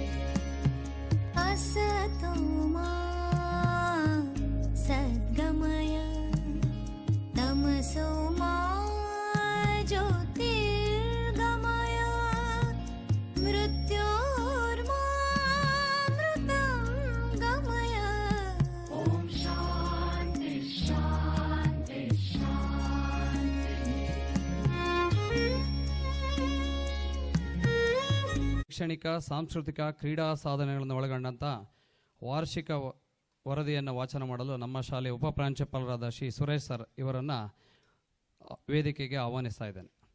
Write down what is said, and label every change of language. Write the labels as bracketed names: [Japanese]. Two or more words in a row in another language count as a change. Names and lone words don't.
[Sanskrit] असतो मा सद्गमय तमसो मा ज्योतिर्गमय मृत्योर्मामृतं गमय ॐ शान्ति शान्ति [Kannada] ಶೈಕ್ಷಣಿಕ ಸಾಂಸ್ಕೃತಿಕ ಕ್ರೀಡಾ ಸಾಧನೆಗಳನ್ನು ಒಳಗೊಂಡಂಥ ವಾರ್ಷಿಕ ವರದಿಯನ್ನು ವಾಚನ ಮಾಡಲು ನಮ್ಮ ಶಾಲೆಯ ಉಪ ಪ್ರಾಂಶುಪಾಲರಾದ ಶ್ರೀ ಸುರೇಶ್ ಸರ್ ಇವರನ್ನು ವೇದಿಕೆಗೆ ಆಹ್ವಾನಿಸ್ತಾ ಇದ್ದೇನೆ.